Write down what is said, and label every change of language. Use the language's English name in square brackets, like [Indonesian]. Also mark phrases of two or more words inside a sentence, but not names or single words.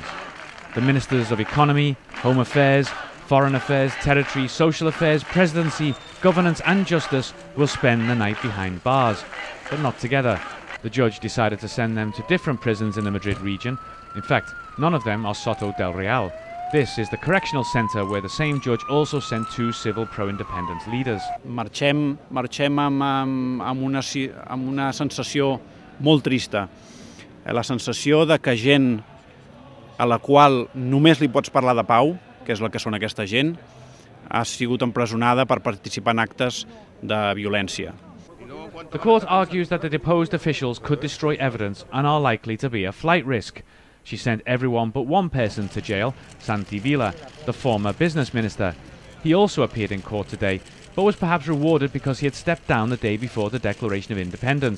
[English] The ministers of economy, home affairs, foreign affairs, territory, social affairs, presidency, governance and justice will spend the night behind bars, but not together. The judge decided to send them to different prisons in the Madrid region. In fact, none of them are Soto del Real. This is the correctional centre where the same judge also sent 2 civil pro-independence leaders. [Catalan] Marxem amb una sensació molt trista. La sensació de que gent a la qual només li pots parlar de pau, que és la que són aquesta gent, ha sigut empresonada per participar en actes de violència. [English] The court argues that the deposed officials could destroy evidence and are likely to be a flight risk. She sent everyone but one person to jail, Santi Vila, the former business minister. He also appeared in court today, but was perhaps rewarded because he had stepped down the day before the Declaration of Independence.